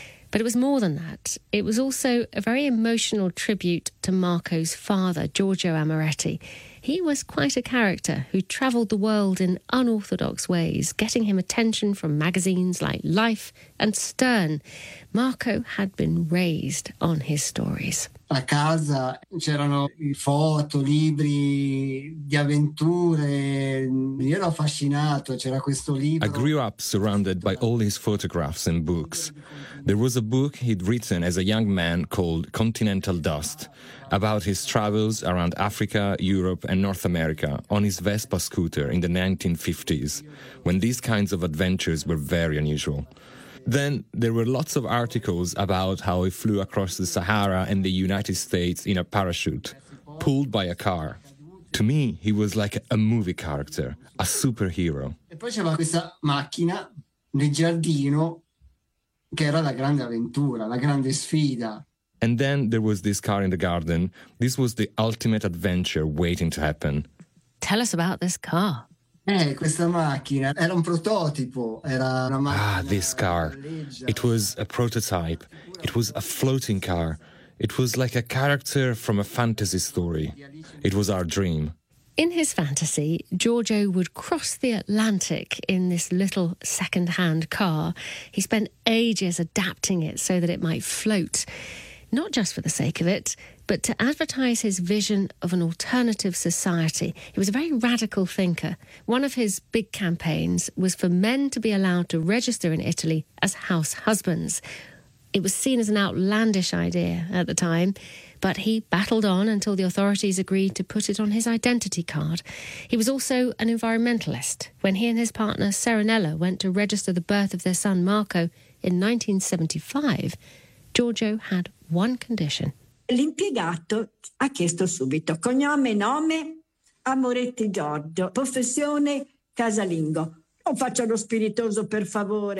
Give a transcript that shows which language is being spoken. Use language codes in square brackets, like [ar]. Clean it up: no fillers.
[en] But it was more than that. It was also a very emotional tribute to Marco's father, Giorgio Amoretti. He was quite a character who travelled the world in unorthodox ways, getting him attention from magazines like Life and Stern. Marco had been raised on his stories. [it] A casa c'erano foto, libri di avventure. Io ero affascinato, c'era questo libro. [en] I grew up surrounded by all his photographs and books. There was a book he'd written as a young man called Continental Dust, about his travels around Africa, Europe and North America on his Vespa scooter in the 1950s, when these kinds of adventures were very unusual. Then there were lots of articles about how he flew across the Sahara and the United States in a parachute, pulled by a car. To me, he was like a movie character, a superhero. [it] E poi c'era questa macchina nel giardino che era la grande avventura, la grande sfida. [en] And then there was this car in the garden. This was the ultimate adventure waiting to happen. Tell us about this car. [it] Questa macchina era un prototipo, era una macchina. [en] Ah, this car. It was a prototype. It was a floating car. It was like a character from a fantasy story. It was our dream. In his fantasy, Giorgio would cross the Atlantic in this little second-hand car. He spent ages adapting it so that it might float, not just for the sake of it, but to advertise his vision of an alternative society. He was a very radical thinker. One of his big campaigns was for men to be allowed to register in Italy as house husbands. It was seen as an outlandish idea at the time, but he battled on until the authorities agreed to put it on his identity card. He was also an environmentalist. When he and his partner, Serenella, went to register the birth of their son, Marco, in 1975, Giorgio had one condition. [it] L'impiegato ha chiesto subito cognome, nome, Amoretti Giorgio, professione casalingo. Non faccio lo spiritoso, per favore.